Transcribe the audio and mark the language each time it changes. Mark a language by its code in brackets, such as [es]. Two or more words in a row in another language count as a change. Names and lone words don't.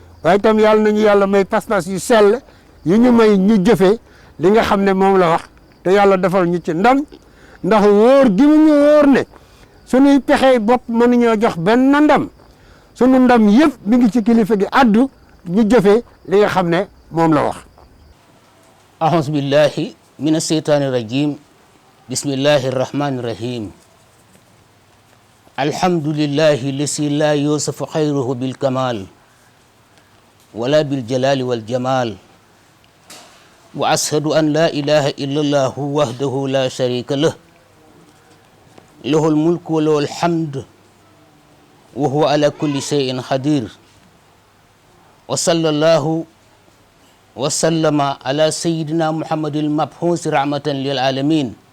[wo] waaye itam yàlla nañu yàlla may pas-pas yu sell yu ñu may ñu jëfee li nga xam ne moom la wax te yàlla defal ñu ci ndam ndax wóor gi mu ñu wóor ne suñuy pexey bopp mënuñoo jox benn ndam sunu ndam yëpp mi ngi ci kilifa gi addu ñu jëfee li nga xam ne moom la wax. [ar] أعوذ بالله من الشيطان الرجيم بسم الله الرحمن الرحيم الحمد لله الذي لا يوصف خيره بالكمال ولا بالجلال والجمال وأشهد أن لا إله إلا الله وحده لا شريك له له الملك وله الحمد وهو على كل شيء قدير وصلى الله وسلم على سيدنا محمد المبعوث رحمة للعالمين